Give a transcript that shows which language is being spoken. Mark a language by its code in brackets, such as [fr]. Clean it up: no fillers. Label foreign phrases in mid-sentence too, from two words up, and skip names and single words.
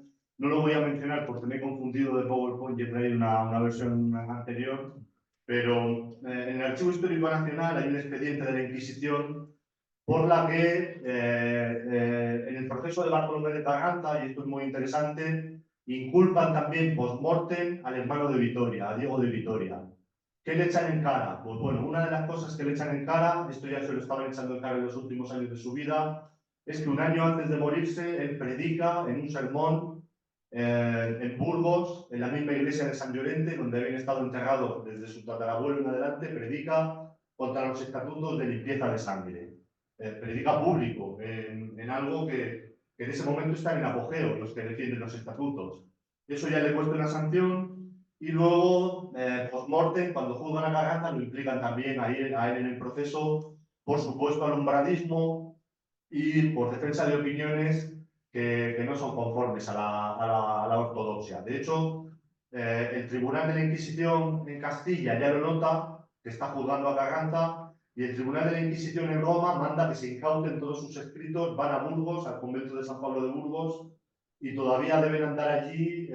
[es] No lo voy a mencionar porque me he confundido de PowerPoint y he traído una versión anterior, pero en el Archivo Histórico Nacional hay un expediente de la Inquisición por la que en el proceso de Bartolomé de Tarranta, y esto es muy interesante, inculpan también post-mortem al hermano de Vitoria, a Diego de Vitoria. ¿Qué le echan en cara? Pues bueno, una de las cosas que le echan en cara, esto ya se lo estaban echando en cara en los últimos años de su vida, es que un año antes de morirse, él predica en un sermón en Burgos, en la misma iglesia de San Llorente, donde habían estado enterrados desde su tatarabuelo en adelante, predica contra los estatutos de limpieza de sangre. predica público en algo que en ese momento está en apogeo, los que defienden los estatutos. Eso ya le cuesta una sanción y luego, post-mortem, cuando juzgan a Carranza, lo implican también a él en el proceso por supuesto alumbradismo y por defensa de opiniones que no son conformes a la ortodoxia. De hecho, el Tribunal de la Inquisición en Castilla ya lo nota, que está juzgando a Carranza, y el Tribunal de la Inquisición en Roma manda que se incauten todos sus escritos, van a Burgos, al convento de San Pablo de Burgos, y todavía deben andar allí.